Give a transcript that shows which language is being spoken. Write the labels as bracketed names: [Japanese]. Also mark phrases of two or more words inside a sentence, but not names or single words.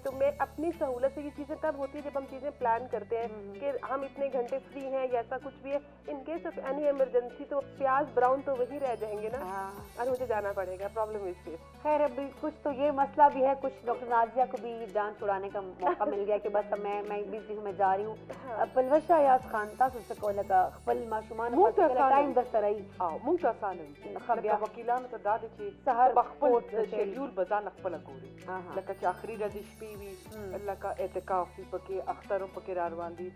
[Urdu] تو میں اپنی سہولت سے یہ چیزیں تب ہوتی ہے جب ہم چیزیں پلان کرتے ہیں کہ ہم اتنے گھنٹے فری ہیں یا ایسا کچھ بھی ہے. [English] in case of any emergency [Urdu] تو پیاز براؤن تو وہی رہ جائیں گے نا اور مجھے جانا پڑے گا. پرابلم اس سے خیر ابھی کچھ تو یہ مسئلہ بھی ہے. کچھ ڈاکٹر نازیہ کو بھی جان چھڑانے کا موقع مل گیا کہ بس میں بزی ہوں, میں جا رہی ہوں. [Pashto] پلوش آیات خان تاسو څه کوله کا خپل ماشومان په ټایم د سره ای مونږ ته اسانه خبره وکیلانو ته دا دي چې سحر خپل شیډول بزان خپل ګوري لکه چې اخري ورځ شپې وي لکه اعتکاف پکې اختر پکې را روان دي.